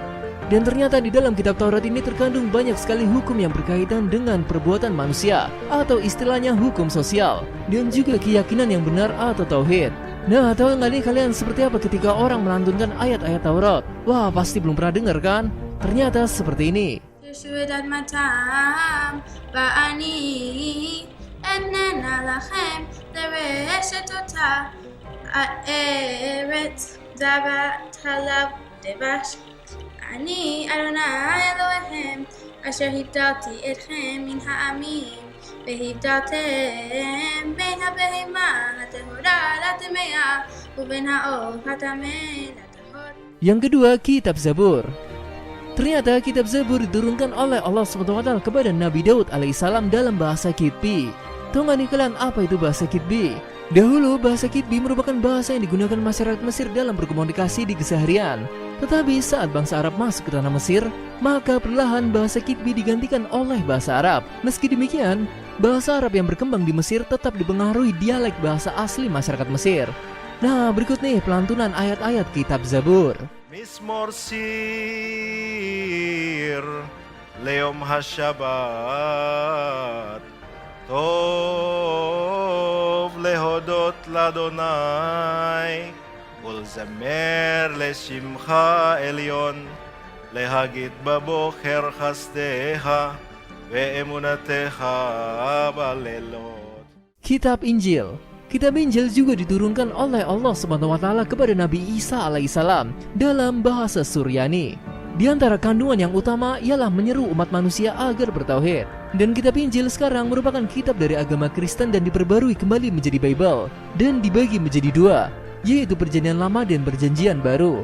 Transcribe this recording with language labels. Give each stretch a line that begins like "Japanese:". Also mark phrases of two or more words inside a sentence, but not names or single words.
Indonesian: Dan ternyata di dalam kitab Taurat ini terkandung banyak sekali hukum yang berkaitan dengan perbuatan manusia, atau istilahnya hukum sosial, dan juga keyakinan yang benar atau tauhid. Nah, tahu nggak nih kalian seperti apa ketika orang melantunkan ayat-ayat Taurat? Wah, pasti belum pernah dengar kan? Ternyata seperti ini.
Hebrew: אני אדוני אלוהיכם אשר הבדלתי אתכם מן העמים והבדלתם בין הבהמה הטהורה לטמאה ובין העוף הטמא לטהור.
Indonesian: Yang kedua, kitab Zabur. Ternyata kitab Zabur diturunkan oleh Allah SWT kepada Nabi Daud alaihissalam dalam bahasa Kitbi. Tahu nggak nih kalian apa itu bahasa Kitbi? Dahulu bahasa Kitbi merupakan bahasa yang digunakan masyarakat Mesir dalam berkomunikasi di keseharian. Tetapi saat bangsa Arab masuk ke tanah Mesir, maka perlahan bahasa Kitbi digantikan oleh bahasa Arab. Meski demikian, bahasa Arab yang berkembang di Mesir tetap dipengaruhi dialek bahasa asli masyarakat Mesir. Nah, berikut nih pelantunan ayat-ayat kitab Zabur.
Hebrew: מזמור שיר ליום השבת טוב להודות לאדוני ולזמר לשמך עליון, להגיד בבוקר חסדיך ואמונתך בלילות.
Indonesian: Kitab Injil. Kitab Injil juga diturunkan oleh Allah SWT kepada Nabi Isa alaihissalam dalam bahasa Suryani. Di antara kandungan yang utama ialah menyeru umat manusia agar bertauhid. Dan kitab Injil sekarang merupakan kitab dari agama Kristen dan diperbarui kembali menjadi Bible dan dibagi menjadi dua, yaitu Perjanjian Lama dan Perjanjian Baru.